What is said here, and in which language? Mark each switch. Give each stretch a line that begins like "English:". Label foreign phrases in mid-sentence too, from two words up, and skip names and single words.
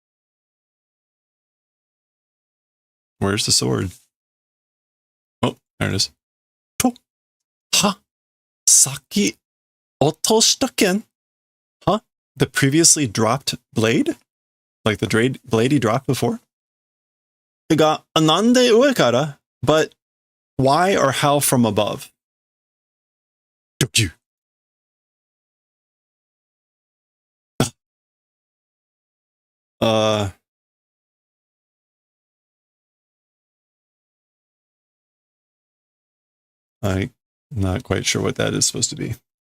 English: Where's the sword? Oh, there it is. To.
Japanese: Ha! さき落とした剣? Huh?
English: The previously dropped blade? Like the blade he dropped before? It got
Japanese: なんで上から,
English: but why or how from above? I'm not quite sure what that is supposed to be.